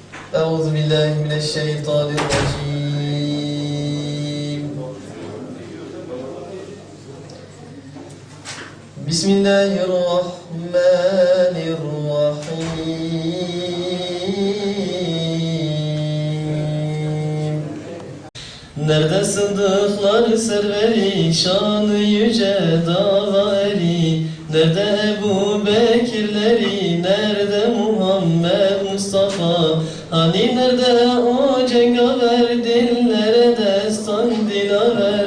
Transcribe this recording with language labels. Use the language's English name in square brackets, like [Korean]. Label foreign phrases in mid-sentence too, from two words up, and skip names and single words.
[Arabic] أعوذ بالله من الشيطان الرجيم. بسم الله الرحمن الرحيم. [Turkish] Nerede sıddıklar serveri, şanı yüce dava eri? Nerede Ebu Bekirleri, nerede Muhammed Mustafa? Hani nerede o cengaver, dillere destan dilaver?